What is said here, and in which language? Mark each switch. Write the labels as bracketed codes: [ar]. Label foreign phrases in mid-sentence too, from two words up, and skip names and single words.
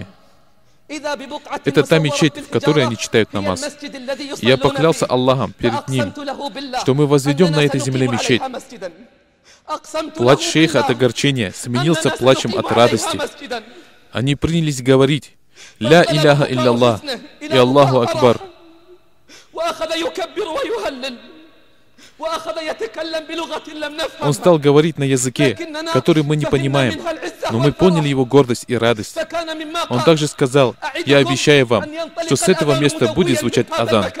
[ru] Это та мечеть, в которой они читают намаз. Я поклялся Аллахом перед ним, что мы возведем на этой земле мечеть. Плач шейха от огорчения сменился плачем от радости. Они принялись говорить [ar] «لا إله إلا الله» [ru] и [ar] «الله أكبر». [ru] Он стал говорить на языке, который мы не понимаем, но мы поняли его гордость и радость. Он также сказал, я обещаю вам, что с этого места будет звучать адан.